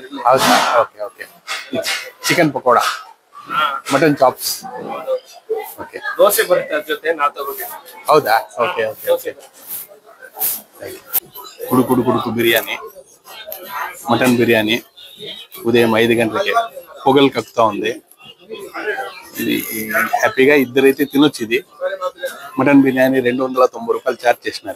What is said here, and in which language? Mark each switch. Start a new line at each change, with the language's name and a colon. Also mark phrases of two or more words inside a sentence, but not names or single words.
Kannada: ಹೌದಾ ಓಕೆ ಓಕೆ ಚಿಕನ್ ಪಕೋಡಾ ಮಟನ್ ಚಾಪ್ಸ್ ಓಕೆ ದೋಸೆ ಬರುತ್ತೆ ಅದ್ರ ಜೊತೆ ನಾವು ತಗೋಬೇಕು ಹೌದಾ ಓಕೆ ಓಕೆ ಓಕೆ ಕುಡು ಕುಡು ಕುಡುಕು ಬಿರಿಯಾನಿ ಮಟನ್ ಬಿರಿಯಾನಿ
Telugu: ఉదయం 5 గంటలకే పొగలు కక్కుతా ఉంది. ఇది హ్యాపీగా ఇద్దరైతే తినొచ్చు. ఇది మటన్ బిర్యానీ 290 రూపాయలు ఛార్జ్ చేసినారు.